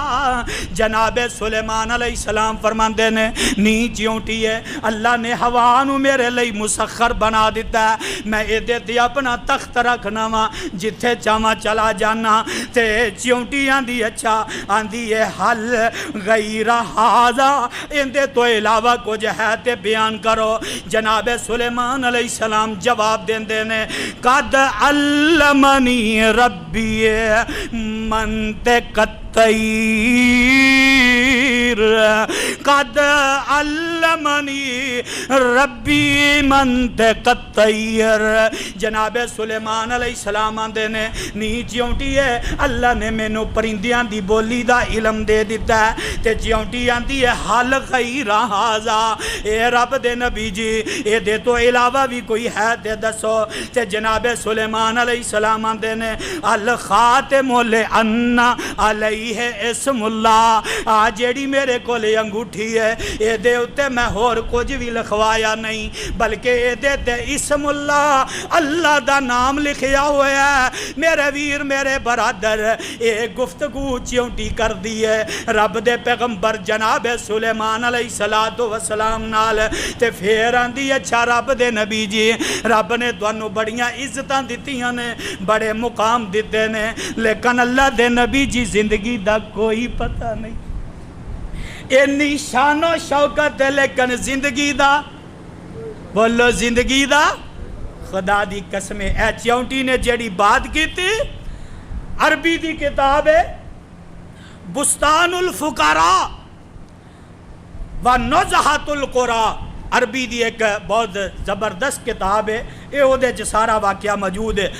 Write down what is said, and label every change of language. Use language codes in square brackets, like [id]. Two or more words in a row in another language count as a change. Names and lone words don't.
[pa] جناب سلیمان علیہ السلام فرماندے نے نہیں چیونٹی ہے، اللہ نے ہوا نو میرے لئی مسخر بنا دیتا ہے، میں اے دے تے اپنا تخت رکھنا وا، جتھے چاواں چلا جانا۔ تے چیونٹی آندی اچھا آندی ہے [ar] حل غیر ھذا، [pa] اندے تو علاوہ کچھ ہے تے بیان کرو۔ جناب سلیمان علیہ السلام جواب دیندے نے [ar] قد علمنی ربی منطق الطیر، قد علمنی ربی منطق الطیر۔ [pa] جناب سلیمان علیہ السلام آندے نے نہیں چیونٹی ہے، اللہ نے مینوں پرندیاں دی بولی دا علم دے دیتا ہے۔ تے چیونٹی آندی ہے [ar] حل غیر ھذا، [pa] اے رب دے نبی جی اے دے تو علاوہ بھی کوئی ہے تے دسو۔ تے جناب سلیمان علیہ السلام آندے نے [ar] الخاتم لأن علیہ اسم اللہ، [pa] آ جیڑی میرے کولے انگوٹھی ہے اے دے اتے میں ہور کچھ بھی لکھوایا نہیں، بلکہ اے دے تے اسم اللہ، اللہ دا نام لکھیا ہوا ہے۔ میرے ویر میرے برادر اے گفتگو چیونٹی کر دی ہے رب دے پیغمبر جناب سلیمان علیہ السلام نال، تے پھر آندی اچھا رب دے نبی جی رب نے تانوں بڑیاں عزتاں دتیاں نے، بڑے مقام دیتے نے، لیکن اللہ دے نبی جی زندگی دا کوئی پتہ نہیں، اینی شان و شوکت ہے لیکن زندگی دا، بولو زندگی دا، خدا دی قسم اے چیونٹی نے جیڑی بات کی تھی، عربی دی کتاب ہے بستان الفقراء و نزہت القرآ، عربی دی ایک بہت زبردست کتاب ہے، اے او دے سارا واقعہ موجود ہے۔